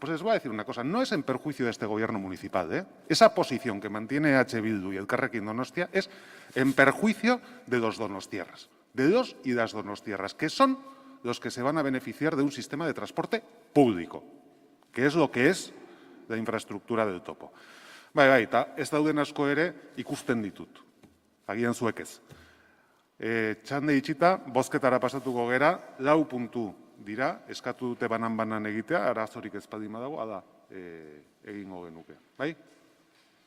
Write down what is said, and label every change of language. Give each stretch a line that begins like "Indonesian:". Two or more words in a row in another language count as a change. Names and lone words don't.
Spanish: Pues les voy a decir una cosa, no es en perjuicio de este Gobierno municipal, ¿eh? Esa posición que mantiene H. Bildu y Elkarrekin Donostia es en perjuicio de los donostiarras, de los y las donostiarras, que son los que se van a beneficiar de un sistema de transporte público, que es lo que es la infraestructura del topo.
Basque: Bai, eta ez dauden asko ere ikusten ditut, agian zuek ez. Txande itxita, bozketara pasatuko gera, 4 puntu dira, eskatu dute banan-banan egitea, arazorik ez baldin badago, hala egingo genuke.